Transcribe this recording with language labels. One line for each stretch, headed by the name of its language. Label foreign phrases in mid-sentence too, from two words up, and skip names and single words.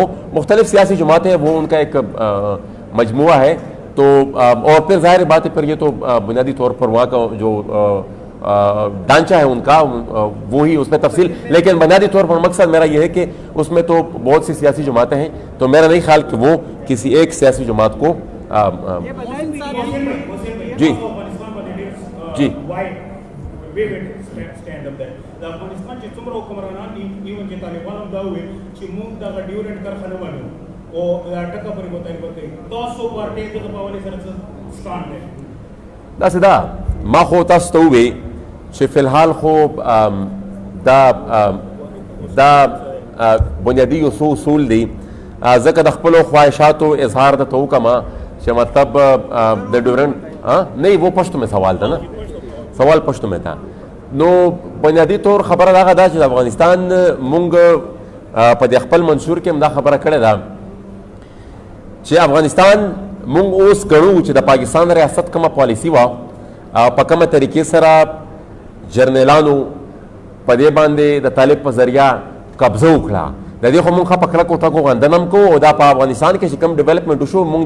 Urdu: مختلف سیاسی جماعتیں ہیں وہ ان کا ایک مجموعہ ہے تو اور پھر ظاہر بات ہے پھر یہ تو بنیادی طور پر وہاں کا جو ڈھانچہ ہے ان کا وہی اس میں تفصیل لیکن بنیادی طور پر مقصد میرا یہ ہے کہ اس میں تو بہت سی سیاسی جماعتیں ہیں تو میرا نہیں خیال کہ وہ کسی ایک سیاسی جماعت کو جی جی
English: stand up there.
Pashto: د افغانستان چې څومره حکمرانان دي چې طالبانو دا وویل چې موږ دغه ډیورنټ کرښه نه منو او دا ټکه پرې مطالبه کوي. تاسو پارټۍ دغه په حوالې سره څه سټانډ دی؟ داسې ده ما خو تاسو ته ووی چې فی الحال خو دا بنیادي یو څو اصول دي ځکه د خپلو خواهشاتو اظهار درته وکړم چې مطلب د ډیورنټ
Urdu: نہیں وہ پشتو میں سوال تھا نا سوال پشتو میں تھا
Pashto: نو بنیادی طور خبره دغه دا چې د افغانستان مونږ په د خپل منشور کې هم دا خبره کړې ده چې افغانستان مونږ اوس ګڼو چې د پاکستان ریاست کومه پالیسي وه په کومه طریقې سره جرنیلانو په دې باندې د طالب په ذریعه قبضه وکړه د دې خو مونږ په کلکو ټکو غندنه هم کوو او دا په افغانستان کې چې کوم ډیولپمنټ وشو مونږ